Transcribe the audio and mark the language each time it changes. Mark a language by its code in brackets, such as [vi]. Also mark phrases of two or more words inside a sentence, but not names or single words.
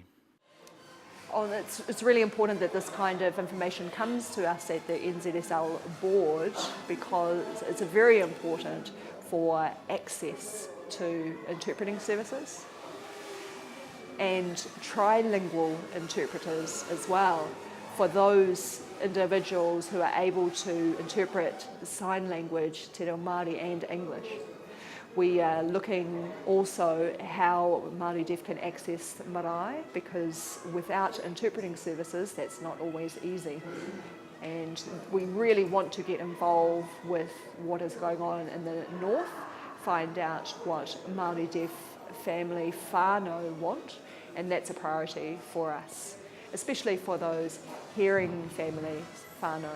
[en] Oh, it's really important that this kind of information comes to us at the NZSL board, because it's very important for access to interpreting services and trilingual interpreters as well, for those individuals who are able to interpret sign language, te reo Māori and English. We are looking also how Māori deaf can access marae, because without interpreting services that's not always easy. And we really want to get involved with what is going on in the north, find out what Māori deaf family whānau want, and that's a priority for us, especially for those hearing families whānau.